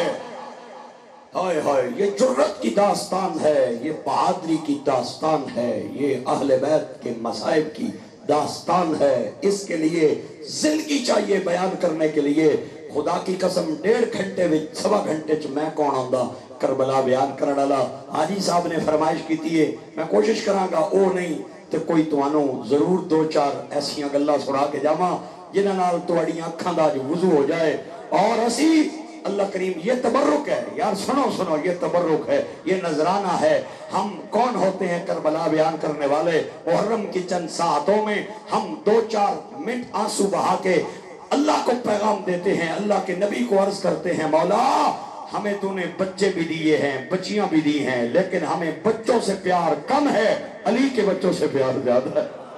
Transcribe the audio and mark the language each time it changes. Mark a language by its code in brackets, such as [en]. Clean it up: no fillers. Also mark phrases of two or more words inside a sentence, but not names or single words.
[ur] ہائے ہائے، یہ جرت کی داستان ہے، یہ بہادری کی داستان ہے، یہ اہل بیت کے مصائب کی داستان ہے۔ اس کے لیے زندگی چاہیے بیان کرنے کے لیے۔ خدا کی قسم 1.5 گھنٹے میں 1.25 گھنٹے میں [pa] کون آندا کربلا بیان کرنا لا۔ [ur] حاجی صاحب نے فرمائش کی تھی، [pa] میں کوشش کراں گا او نہیں تو کوئی توانوں ضرور 2-4 ایسیاں گلاں سنا کے جاواں جنہاں نال تواڈیاں اکھاں دا وضو ہو جائے۔ [ur] اور اسی اللہ کریم یہ تبرک ہے یار، سنو یہ تبرک ہے، یہ نذرانہ ہے۔ ہم کون ہوتے ہیں کربلا بیان کرنے والے؟ محرم کی چند ساعتوں میں ہم 2-4 منٹ آنسو بہا کے اللہ کو پیغام دیتے ہیں، اللہ کے نبی کو عرض کرتے ہیں، مولا ہمیں تو نے بچے بھی دیے ہیں، بچیاں بھی دی ہیں، لیکن ہمیں بچوں سے پیار کم ہے، علی کے بچوں سے پیار زیادہ ہے۔